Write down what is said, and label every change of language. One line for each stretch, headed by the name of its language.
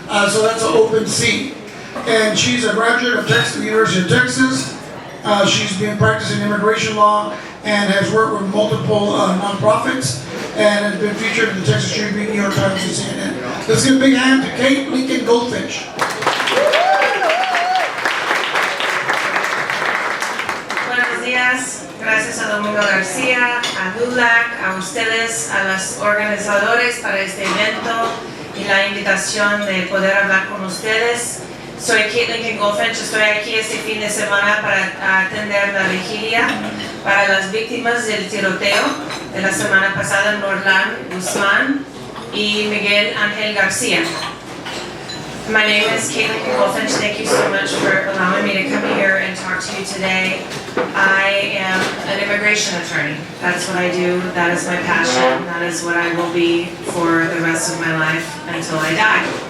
English: So that's an open seat. And she's a graduate of the University of Texas. She's been practicing immigration law and has worked with multiple nonprofits and has been featured in the Texas Tribune, New York Times, and CNN. Let's give a big hand to Kate Lincoln Goldfish.
Spanish: Buenos días, gracias a Domingo García, a LULAC, a ustedes, a los organizadores para este evento y la invitación de poder hablar con ustedes. Soy Kate Lincoln Goldfinch, estoy aquí este fin de semana para atender la vigilia para las víctimas del tiroteo de la semana pasada en Orlán Guzmán y Miguel Ángel García.
English: My name is Kate Lincoln Goldfinch. Thank you so much for allowing me to come here and talk to you today. I am an immigration attorney. That's what I do. That is my passion. That is what I will be for the rest of my life until I die.